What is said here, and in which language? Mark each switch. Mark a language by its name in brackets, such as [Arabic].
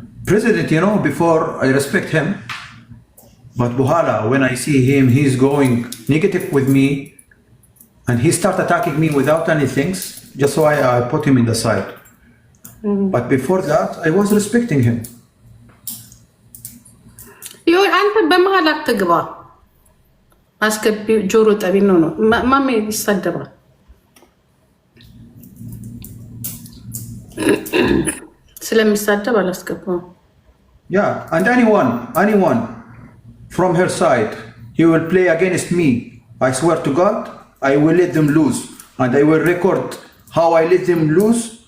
[English] President, you know, before I respect him, but Buhala, when I see him, he's going negative with me, and he start attacking me without any things. Just why I put him in the side. But before that, I was respecting him. [Amharic] ይሁን አንተ በመሃል አትግባ። አስገቢ ጆሮ ጠቢ ነው ማሜ ይሳደባል። ስለሚሳደብ አላስገባም። [English] Yeah, and anyone from her side, he will play against me. I swear to God, I will let them lose, and I will record how I let them lose.